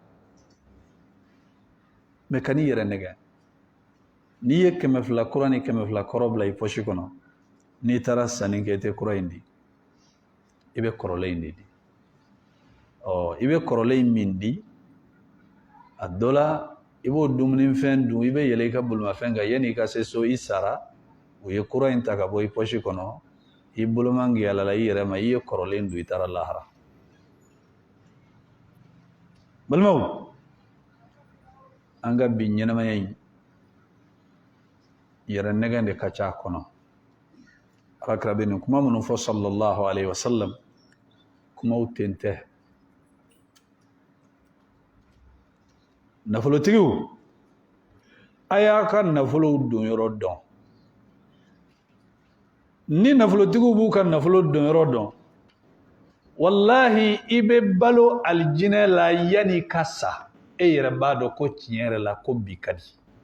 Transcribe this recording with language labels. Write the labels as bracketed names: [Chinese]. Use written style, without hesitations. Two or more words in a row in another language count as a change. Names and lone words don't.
[Bambara] mais ka n'i yɛrɛ nɛgɛ n'i ye 200 kura ni 200 kɔrɔ bila i poche kɔnɔ n'i taara sanni kɛ i tɛ kura in di i bɛ kɔrɔlen in de di i bɛ kɔrɔlen in min di a dɔ la i b'o dumunifɛn dun i bɛ yɛlɛ i ka bolimafɛn kan yanni i ka se so i sara u ye kura in ta ka bɔ i poche kɔnɔ i boloman gɛlɛla i yɛrɛ ma i ye kɔrɔlen dun i taara lahara balimaw an ka bi ɲɛnamaya in yɛrɛ nɛgɛn de ka ca a kɔnɔ alakira bɛ nin kuma minnu fɔ [Arabic] صلى الله عليه وسلم [Bambara] kumaw ten tɛ nafolotigiw a y'a ka nafolow don yɔrɔ dɔn ni nafolotigiw b'u ka nafolo don yɔrɔ dɔn wallahi i bɛ balo alijinɛ la yanni ka sa e yɛrɛ b'a dɔn ko tiɲɛ yɛrɛ la ko bi ka di